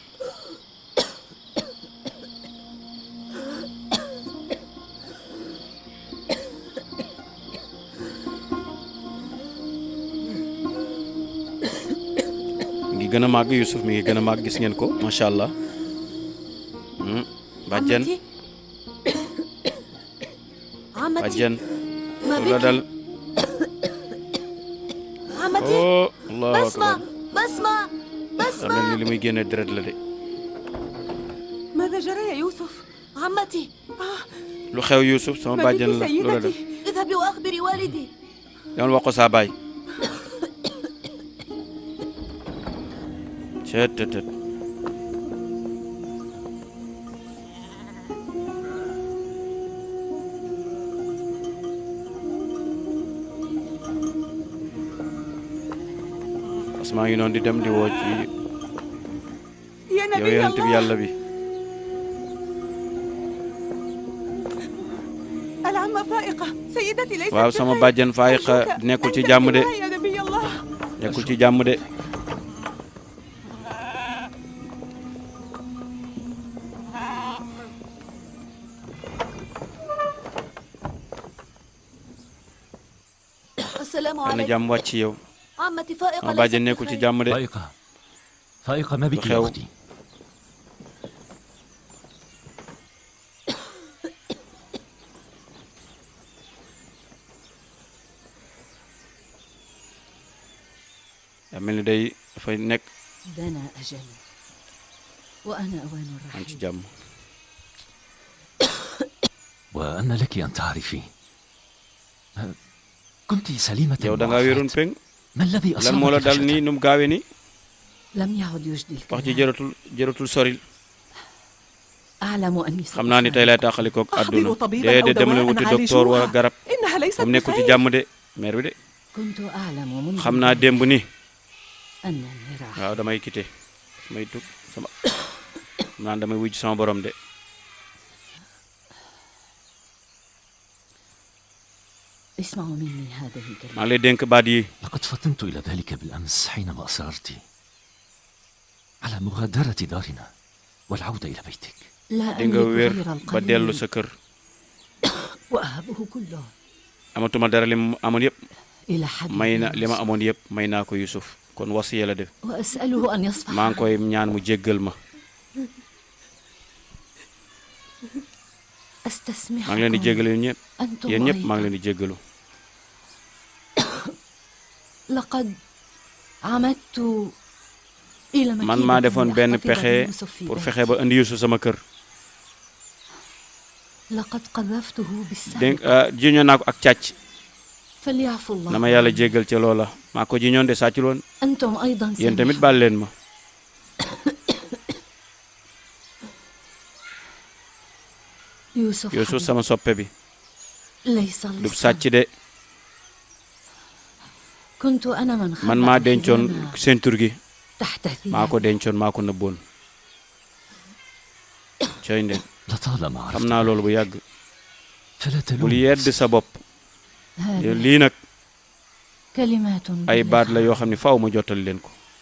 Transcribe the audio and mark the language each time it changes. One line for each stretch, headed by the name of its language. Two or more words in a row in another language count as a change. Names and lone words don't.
Wolof: mi ngi gën a màgg Yuusuf mi ngi gën a màgg gis ngeen ko
Arabic: ما شاء الله
Wolof: bàjjen
Arabic: عمتي
Wolof: bàjjen
Arabic: ما
Wolof: lu la
Arabic: بك
Wolof: dal
Arabic: عمتي oh allahu بسمة akbar بسمة
Wolof: daa mel ni li muy génne deret la de
Arabic: ماذا جرى يا يوسف؟ عمتي
Wolof: lu xew Yuusuf sama
Arabic: ما
Wolof: bàjjen
Arabic: بك
Wolof: la lu la def
Arabic: سيدتي؟ اذهبي وأخبري والدي
Wolof: demal wax ko saa baay cët tët tët Asmaa ngi noonu di dem di woo ci
Arabic: يا
Wolof: yow
Arabic: نبي
Wolof: yonent bi
Arabic: الله
Wolof: yàlla bi
Arabic: العمة فائقة سيدتي ليست
Wolof: waaw sama
Arabic: بخير.
Wolof: bàjjen Faayiqa
Arabic: أرجوك
Wolof: nekkul
Arabic: أن
Wolof: ci jàmm de
Arabic: تأتي معي يا نبي الله
Wolof: nekkul ci jàmm de
Arabic: السلام
Wolof: dana
Arabic: عليكم
Wolof: jàmm wàcc ci yow
Arabic: عمتي فائقة
Wolof: sama
Arabic: ليست
Wolof: bàjjen nekkul ci
Arabic: بخير.
Wolof: jàmm de
Arabic: فائقة فائقة ما بك خيو. يا أختي؟
Wolof: daa mel ni day dafay nekk
Arabic: دنا أجلي وأنا أوان
Wolof: am ci
Arabic: الرحيل
Wolof: jàmm
Arabic: وأن لك أن تعرفي كنت سليمة
Wolof: yow da ngaa wéroon peng
Arabic: ما الذي
Wolof: lan moo la
Arabic: أصابك
Wolof: dal
Arabic: فجأة؟
Wolof: nii nu mu gaawee nii
Arabic: لم يعد يجدي
Wolof: wax ji
Arabic: الكلام
Wolof: jëratul soril
Arabic: أعلم أني
Wolof: xam naa ni tey lay taxalikook àdduna
Arabic: أحضر طبيبا أو
Wolof: déedéet dama leen
Arabic: دواء
Wolof: wuti docteur wala
Arabic: عالجوها
Wolof: garab
Arabic: إنها ليست
Wolof: moom nekkul ci
Arabic: بخير
Wolof: jàmm de mère bi de
Arabic: كنت أعلم منذ
Wolof: xam naa démb ni
Arabic: أنني راح
Wolof: waaw damay quitté damay tug sama xam naa damay wujj sama borom de
Arabic: اسمعوا مني هذه
Wolof: maa
Arabic: الكلمة
Wolof: ngi lay dénk baat yi
Arabic: لقد فطنت إلى ذلك بالأمس حينما أصررت على مغادرة دارنا والعودة إلى بيتك. لا
Wolof: di nga
Arabic: أملك
Wolof: wér
Arabic: غير
Wolof: ba dellu
Arabic: القليل
Wolof: sa kër
Arabic: وأهبه كله
Wolof: amatuma dara li ma amoon yëpp
Arabic: إلى حد
Wolof: may na
Arabic: من
Wolof: li ma
Arabic: يوسف.
Wolof: amoon yëpp may naa ko Yusuf kon wasiya la def
Arabic: وأسأله أن يصفح
Wolof: maa ngi koy ñaan mu jéggal ma
Arabic: أستسمحكم
Wolof: maa ngi leen di jéggalu yéen ñëpp
Arabic: أنتم
Wolof: yéen ñëpp maa ngi
Arabic: أيضا
Wolof: leen di jéggalu
Arabic: لقد عمدت إلى
Wolof: man maa
Arabic: مكيدة
Wolof: defoon benn
Arabic: لأحتفظ
Wolof: pexe
Arabic: بيوسف في
French: pour
Arabic: بيتي.
Wolof: fexe ba indi Yusuf sama kër
Arabic: لقد قذفته بالسم
Wolof: dégg jiñoon naa ko ak càcc
Arabic: فليعفو الله
Wolof: na ma yàlla
Arabic: عني.
Wolof: jéggal ci loola maa ko jiñoon de sàccul woon
Arabic: أنتم أيضا
Wolof: yéen tamit
Arabic: سامحوا.
Wolof: baal leen ma
Arabic: يوسف
Wolof: Yusuf
Arabic: حبيبي.
Wolof: sama soppe bi
Arabic: ليس
Wolof: du
Arabic: لص
Wolof: sàcc de
Arabic: كنت أنا من
Wolof: man maa
Arabic: خبأ
Wolof: dencoon
Arabic: الحزام
Wolof: ceinture gi maa ko dencoon maa ko nëbboon cay ndeen xam naa loolu bu yàgg bul yedd sa bopp lii nag ay baat la yoo xam ne faaw ma jotal leen ko